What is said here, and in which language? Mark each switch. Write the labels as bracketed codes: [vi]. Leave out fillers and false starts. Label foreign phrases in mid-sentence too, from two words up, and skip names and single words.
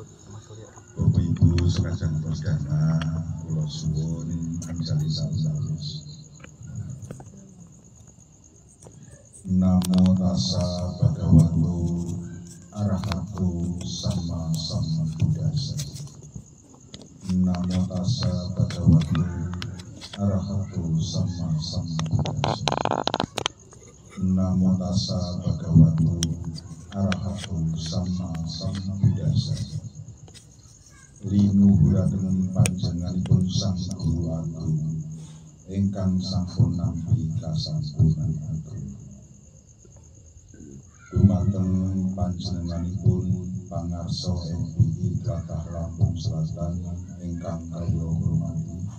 [id] Bapak Ibu sekalian [jv] Dharma, kula suwun anjali salus. [pi] Namo tassa bhagavato arahato sama sambuddhassa. Namo tassa bhagavato arahato sama sambuddhassa. Namo tassa bhagavato arahato sama sambuddhassa. [jv] Linuhuraken panjenenganipun Sang Guru Agung ingkang sampun nampi kasampunan agung. Dumateng panjenenganipun pangarsa MPI Tlatah Lampung Selatan ingkang kawula hormati.